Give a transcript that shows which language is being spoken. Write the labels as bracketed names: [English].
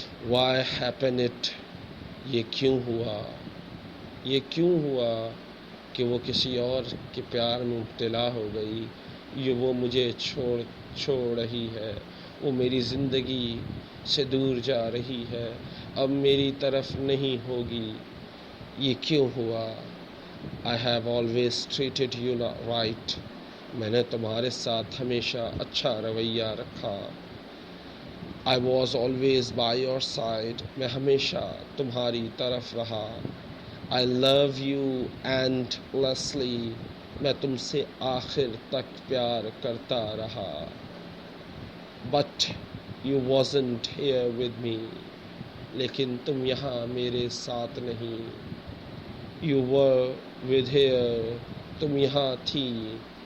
[English] why happen it، [Urdu] یہ کیوں ہوا، یہ کیوں ہوا کہ وہ کسی اور کے پیار میں مبتلا ہو گئی، یہ وہ مجھے چھوڑ رہی ہے، وہ میری زندگی سے دور جا رہی ہے، اب میری طرف نہیں ہوگی، یہ کیوں ہوا. [English] I have always treated you right، [Urdu] میں نے تمہارے ساتھ ہمیشہ اچھا رویہ رکھا. [English] I was always by your side، [Urdu] میں ہمیشہ تمہاری طرف رہا. [English] I love you endlessly، [Urdu] میں تم سے آخر تک پیار کرتا رہا. [English] But you wasn't here with me، [Urdu] لیکن تم یہاں میرے ساتھ نہیں. [English] You were with here، [Urdu] تم یہاں تھی.